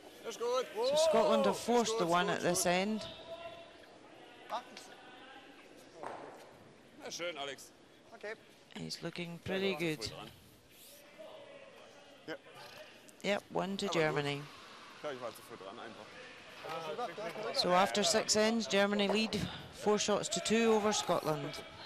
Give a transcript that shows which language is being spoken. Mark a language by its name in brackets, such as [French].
[English] So Scotland have forced the one at this end. [German] Schön, Alex. Okay. [English] He's looking pretty good. Yep. Yep, 1 to Germany. [German] Ja, ich war zu früh dran einfach. [English] So after 6 ends, Germany lead 4 shots to 2 over Scotland.